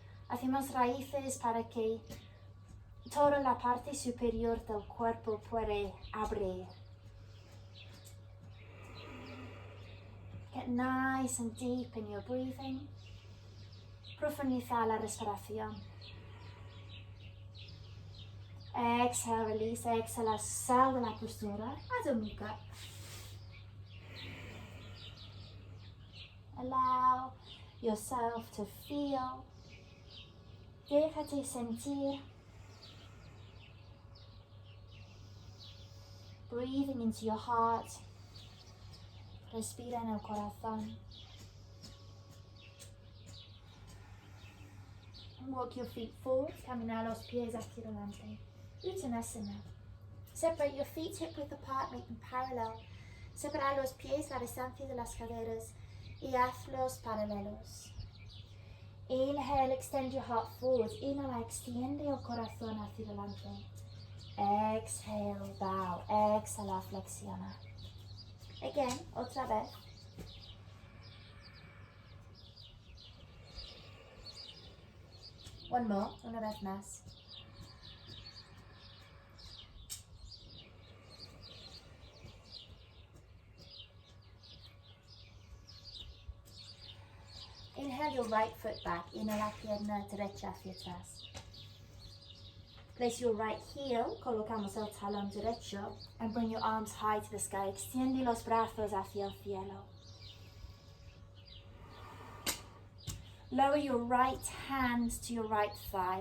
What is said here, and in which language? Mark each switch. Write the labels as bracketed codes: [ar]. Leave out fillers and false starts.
[es] Hacemos raíces para que toda la parte superior del cuerpo puede abrir. [en] Get nice and deep in your breathing. [es] Profundizar la respiración. [en] Exhale, release. [es] Exhala, sal de la postura. Adho Mukha. [en] Allow yourself to feel. [es] Déjate sentir. [en] Breathing into your heart. [es] Respira en el corazón. [en] And walk your feet forward. [es] Camina los pies hacia adelante. [en] Uttanasana. Separate your feet hip width apart, make them parallel. [es] Separa los pies la distancia de las caderas. Y hazlos paralelos. [en] Inhale, extend your heart forward. [es] Inhala, extiende el corazón hacia adelante. [en] Exhale, bow. [es] Exhala, flexiona. [en] Again, [es] otra vez. [en] One more, [es] una vez más. [en] Inhale your right foot back. [es] Inhala, pierna derecha hacia atrás. [en] Place your right heel, [es] colocamos el talón derecho, [en] and bring your arms high to the sky. [es] Extiende los brazos hacia el cielo. [en] Lower your right hand to your right thigh.